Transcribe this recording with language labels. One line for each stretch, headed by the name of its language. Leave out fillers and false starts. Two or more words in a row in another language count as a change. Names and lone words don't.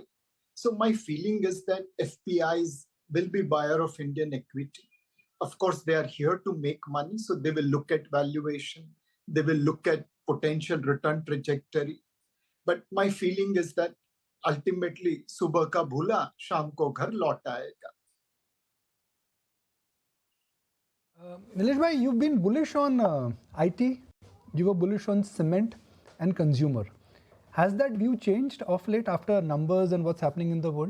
English: So my feeling is that FPIs will be buyer of Indian equity. Of course, they are here to make money, so they will look at valuation, they will look at potential return trajectory. But my feeling is that ultimately,
Hindi: सुबह का भूला, शाम को घर लौट आएगा.
English: Nilesh bhai, you've been bullish on IT, you were bullish on cement and consumer. Has that view changed of late after numbers and what's happening in the world?